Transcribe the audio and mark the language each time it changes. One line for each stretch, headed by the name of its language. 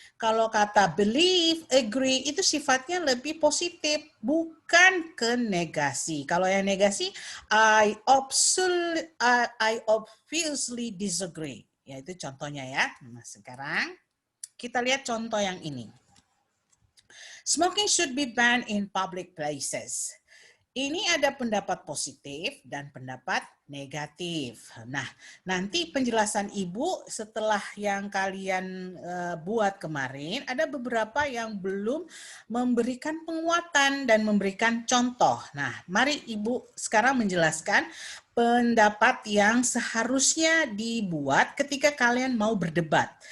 Indonesian: Kalau kata believe, agree itu sifatnya lebih positif, bukan ke negasi. Kalau yang negasi,
English: I obviously disagree.
Indonesian: Ya, itu contohnya ya. Nah, sekarang kita lihat contoh yang ini.
English: Smoking should be banned in public places.
Indonesian: Ini ada pendapat positif dan pendapat negatif. Nah, nanti penjelasan Ibu setelah yang kalian buat kemarin, ada beberapa yang belum memberikan penguatan dan memberikan contoh. Nah, mari Ibu sekarang menjelaskan pendapat yang seharusnya dibuat ketika kalian mau berdebat.